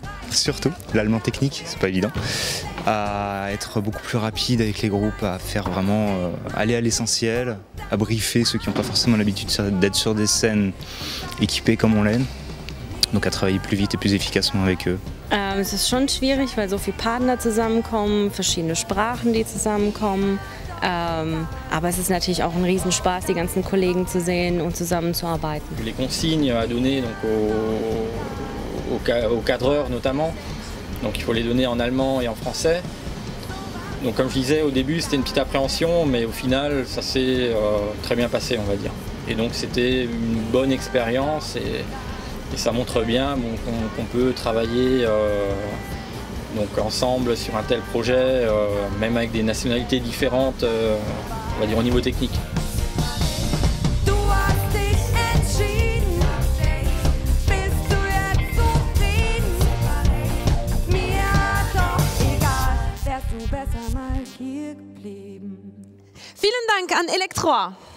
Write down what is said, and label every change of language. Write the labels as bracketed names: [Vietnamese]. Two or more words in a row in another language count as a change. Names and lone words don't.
[French] Surtout, l'allemand technique, c'est pas évident. À être beaucoup plus rapide avec les groupes, à faire vraiment aller à l'essentiel, à briefer ceux qui n'ont pas forcément l'habitude d'être sur des scènes équipées comme on l'aime. Donc à travailler plus vite et plus efficacement avec eux. [German] Es ist schon schwierig, weil so viele Partner zusammenkommen, verschiedene Sprachen, die zusammenkommen. Aber es ist natürlich auch ein Riesenspaß, die ganzen Kollegen zu sehen und zusammenzuarbeiten. [French] Les consignes à donner donc, aux cadreurs notamment, donc il faut les donner en allemand et en français. Donc comme je disais au début, c'était une petite appréhension, mais au final ça s'est très bien passé, on va dire. Et donc c'était une bonne expérience et ça montre bien qu'on peut travailler donc ensemble sur un tel projet, même avec des nationalités différentes, on va dire au niveau technique. [German] Vielen Dank an Elektroa.